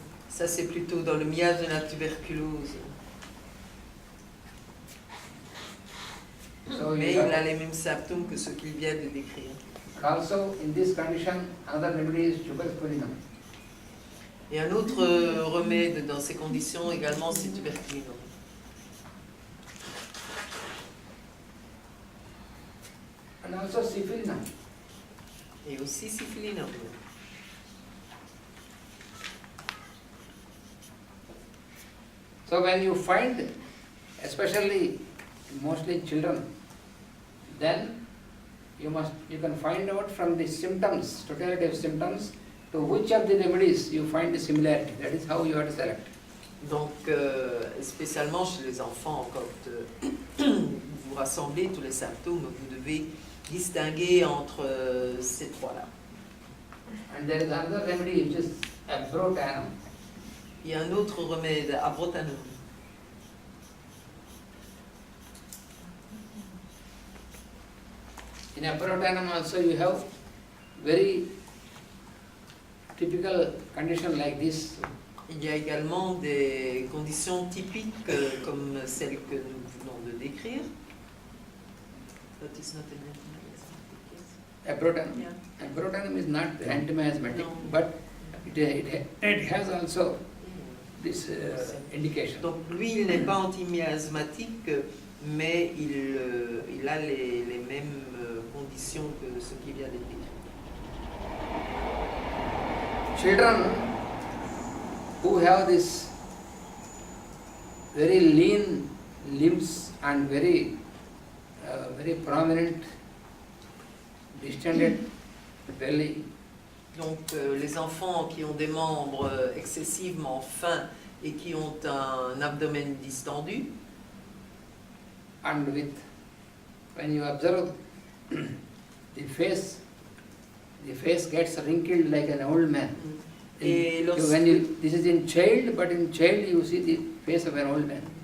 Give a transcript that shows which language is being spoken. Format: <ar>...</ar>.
<fr>Ça c'est plutôt dans le miasme de la tuberculose.</fr> <en>So</en> <fr>mais il a les mêmes symptômes que ceux qu'il vient de décrire.</fr> <en>Also in this condition, another remedy is tuberculinum.</en> <fr>Et un autre remède dans ces conditions également, c'est tuberculinum.</fr> <en>And also syphilinum.</en> <fr>Et aussi syphilinum.</fr> <en>So when you find, especially mostly children, then you can find out from the symptoms, totality of symptoms, to which of the remedies you find the similarity. That is how you have to select.</en> <fr>Donc, spécialement chez les enfants, quand vous rassemblez tous les symptômes, vous devez distinguer entre ces trois-là.</fr> <en>And there is another remedy which is abrotanum.</en> <fr>Il y a un autre remède, abrotanum.</fr> <en>In abrotanum also you have very typical condition like this.</en> <fr>Il y a également des conditions typiques comme celles que nous venons de décrire.</fr> <en>That is not an Abrotanum. Yeah. Abrotanum is not anti-miasmatic, No. but it has also this indication.</en> <fr>Donc lui, il n'est pas antimiasmatique, mais il a les mêmes conditions que ce qui vient d'être décrit.</fr> <en>Children who have this very lean limbs and very prominent distended belly.</en> <fr>Donc les enfants qui ont des membres excessivement fins et qui ont un abdomen distendu.</fr> <en>And when you observe the face gets wrinkled like an old man.</en> <fr>Et</fr> <en>This is in child, but in child you see the face of an old man.</en>